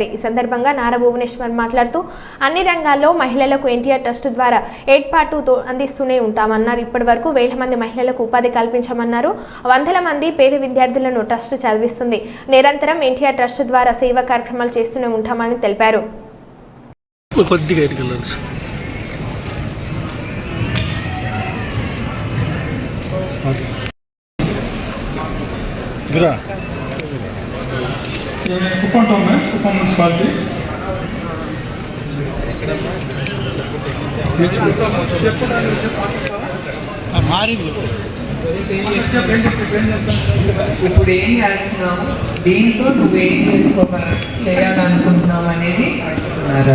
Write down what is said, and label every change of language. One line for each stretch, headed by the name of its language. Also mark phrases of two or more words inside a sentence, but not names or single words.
Telugu: ఈ సందర్భంగా నారా భువనేశ్వరి మాట్లాడుతూ, అన్ని రంగాల్లో మహిళలకు ఎన్టీఆర్ ట్రస్ట్ ద్వారా ఏర్పాటు అందిస్తూనే ఉంటామన్నారు. ఇప్పటి వరకు 1000 మంది మహిళలకు ఉపాధి కల్పించామన్నారు. 100 మంది పేద విద్యార్థులను ట్రస్ట్ చదివిస్తుంది. నిరంతరం ఎన్టీఆర్ ట్రస్ట్ ద్వారా సేవా కార్యక్రమాలు చేస్తూనే ఉంటామని తెలిపారు.
Hindi: कुप्पम टाउन में कुप्पम म्यूनसिपालिटी
Telugu: ఇప్పుడు ఏం చేస్తున్నావు, దీంతో నువ్వేం చేయాలనుకుంటున్నావు అనేది అడుగుతున్నారు.